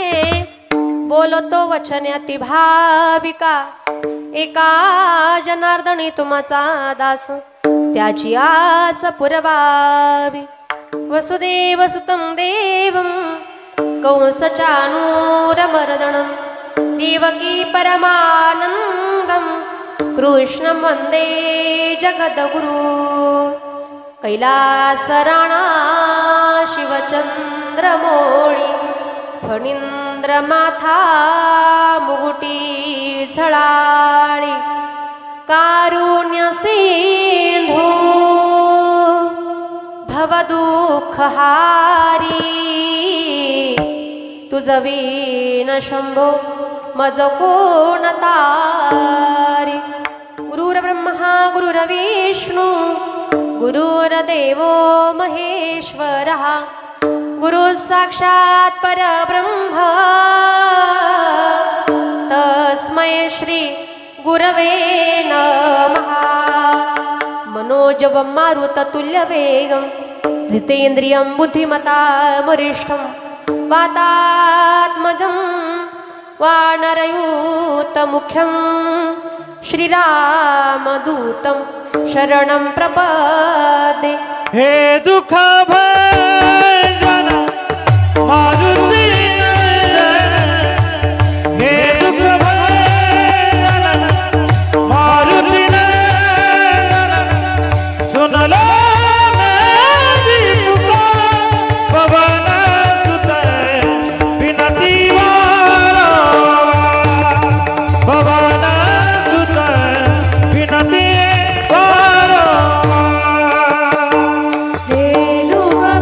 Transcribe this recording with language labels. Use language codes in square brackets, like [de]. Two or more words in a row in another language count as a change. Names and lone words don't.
[mr] बोलतो वचन अति भाविका एका जनार्दनी तुमचा दास त्याची आस पुरवावी [sa] वसुदेव सुतं देवं कंसचाणूरमर्दनं देवकी परमानन्दं कृष्णं वन्दे जगद्गुरु [mr] कैलासराणा शिवचंद्रमौळी फणींद्रमाथा मुगुटी झळाळी कारुण्य सिंधू भवदुःखहारी तुझ वीण शंभो मज कोण तारी [sa] गुरुर्ब्रह्मा गुरुर्विष्णू गुरुर्देवो महेश्वरः गुरु साक्षात् परब्रह्म तस्मै श्री गुरवे नमः मनोजवं मारुततुल्यवेगं जितेन्द्रियं बुद्धिमतामरिष्ठं वातात्मजं वानरयूतमुख्यं श्रीरामदूतं शरणं प्रपदे [hi] हे दुःख भंजन मारुती हे दुःख भंजन मारुती सुनलो मेरी पुकार पवन सुत विनती वाला पवन सुत विनती वाला हे दुःख